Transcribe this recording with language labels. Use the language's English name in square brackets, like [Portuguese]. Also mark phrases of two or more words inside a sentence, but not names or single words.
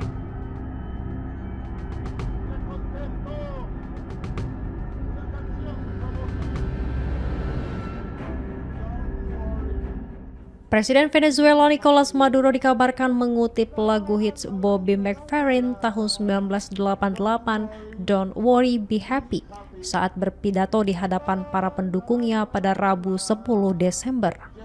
[Spanish] les contesto una canción famosa. [Indonesian] Presiden Venezuela Nicolas Maduro dikabarkan mengutip lagu hits Bobby McFerrin tahun 1988, Don't Worry Be Happy, saat berpidato di hadapan para pendukungnya pada Rabu 10 Desember.